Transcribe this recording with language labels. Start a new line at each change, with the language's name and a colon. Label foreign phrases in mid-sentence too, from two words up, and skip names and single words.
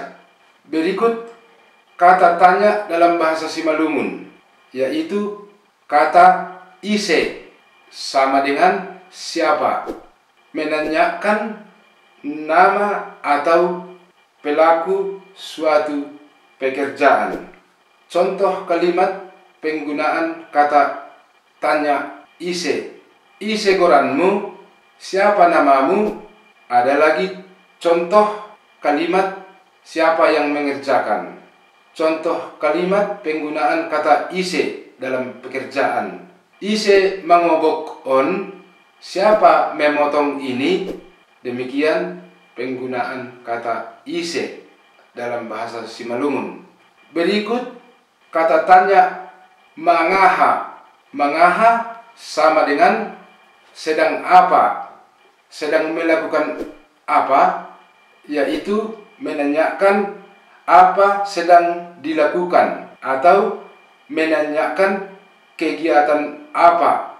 Indonesian: Berikut kata tanya dalam bahasa Simalungun, yaitu kata ise sama dengan siapa, menanyakan nama atau pelaku suatu pekerjaan. Contoh kalimat penggunaan kata tanya ise.
Batak Simalungun: Ise goranmu,
Indonesian: siapa namamu? Ada lagi contoh kalimat siapa yang mengerjakan. Contoh kalimat penggunaan kata ise dalam pekerjaan.
Batak Simalungun: Ise mangobok on,
Indonesian: siapa memotong ini? Demikian penggunaan kata ise dalam bahasa Simalungun. Berikut kata tanya mangaha. Mangaha sama dengan sedang apa, sedang melakukan apa, yaitu menanyakan apa sedang dilakukan atau menanyakan kegiatan apa.